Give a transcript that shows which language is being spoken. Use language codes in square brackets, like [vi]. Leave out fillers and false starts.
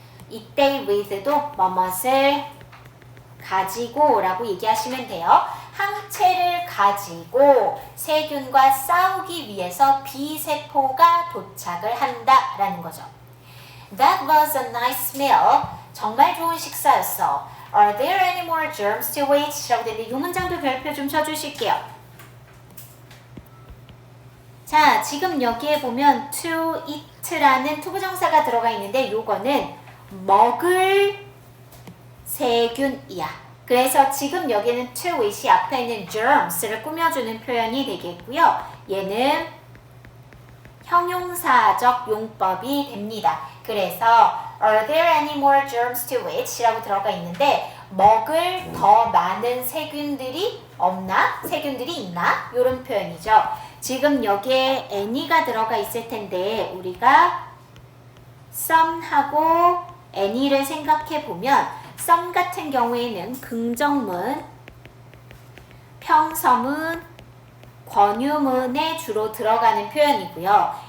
[ko] 이때 with도 뭐뭇을 가지고 라고 얘기하시면 돼요. 항체를 가지고 세균과 싸우기 위해서 B세포가 도착을 한다 라는 거죠. [en] That was a nice meal. [ko] 정말 좋은 식사였어. [en] Are there any more germs to eat? [ko] 라고 되는데 이 문장도 별표 좀 쳐주실게요. 자, 지금 여기에 보면 to eat라는 투부정사가 들어가 있는데 요거는 먹을 세균이야. 그래서 지금 여기는 to eat이 앞에 있는 germs를 꾸며주는 표현이 되겠고요. 얘는 형용사적 용법이 됩니다. [en] 그래서 Are there any more germs to eat? [ko] 라고 들어가 있는데 먹을 더 많은 세균들이 없나? 세균들이 있나? 이런 표현이죠. 지금 여기에 any가 들어가 있을 텐데 우리가 some하고 any를 생각해 보면 some 같은 경우에는 긍정문, 평서문, 권유문에 주로 들어가는 표현이고요.